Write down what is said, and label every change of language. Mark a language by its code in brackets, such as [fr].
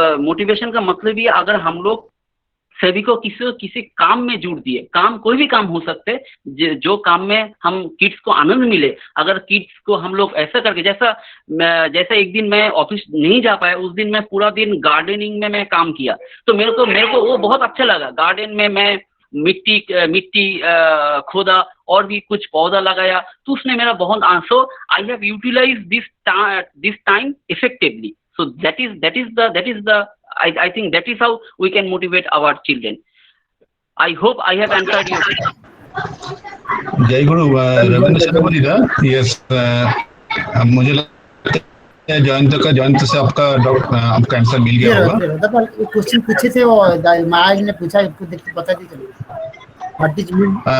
[hi] Motivation का मतलब ये, अगर हम लोग सभी को किसी काम में जुड़ दिए, काम कोई भी काम हो सकते हैं, जो काम में हम किड्स को आनंद मिले, अगर किड्स को हम लोग ऐसा करके, जैसा एक दिन मैं ऑफिस नहीं जा पाया, उस दिन मैं पूरा दिन गार्डनिंग में मैं काम किया, तो मेरे को वो बहुत अच्छा लगा। गार्डन में मैं मिट्टी खोदा और भी कुछ पौधा लगाया, तो उसने मेरा बहुत [en] So I have utilize this time effectively. So that is the I think that is how we can motivate our children. I hope I have answered your question. [hi] जय गुरु रविंद्र सेनापति दा, यस, मुझे लगता है जयंत से आपका आंसर मिल गया होगा। क्वेश्चन पूछे थे वो महाराज ने पूछा, इसको देख के पता नहीं चला [en] What is mean.